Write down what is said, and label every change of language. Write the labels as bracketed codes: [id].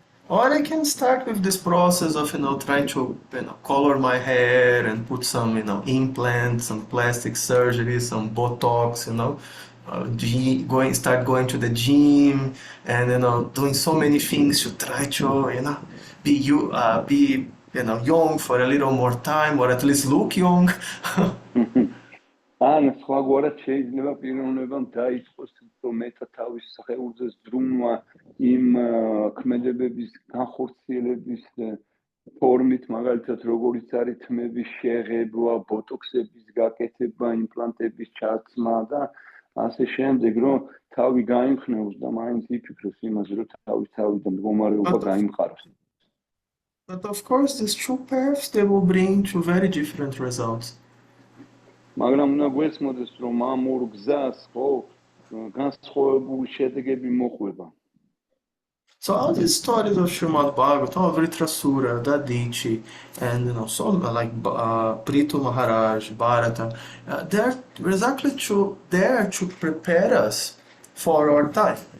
[en] Or I can start with this process of trying to color my hair and put some implants, some plastic surgery, some Botox, start going to the gym and doing so many things to try to be young for a little more time, or at least look young. [ka] ან სხვაგვარად შეიძლება პიროვნებამ დაიწყოს მეტად თავის სხეულზე ზრუნვა იმ ქმედებების განხორციელების ფორმით, მაგალითად როგორიც არის თმების შეღებვა, ბოტოქსების გაკეთება, იმპლანტების ჩაცმა და ასე შემდეგ, რომ თავი გაიმხნევოს და მაინც იფიქროს იმაზე, რომ თავის თავიდან მდგომარეობა გაიმყაროს. [en] But of course, these two paths, they will bring to very different results. [ka] მაგრამ უნდა გვესმოდეს, რომ ამ ორ გზას ხო განსხვავებული შედეგები მოყვება. [en] So all these stories of Srimad Bhagavatam, of Vritrasura, Dadichi, and so like Prithu Maharaj, Bharata, they're exactly there to prepare us for our time.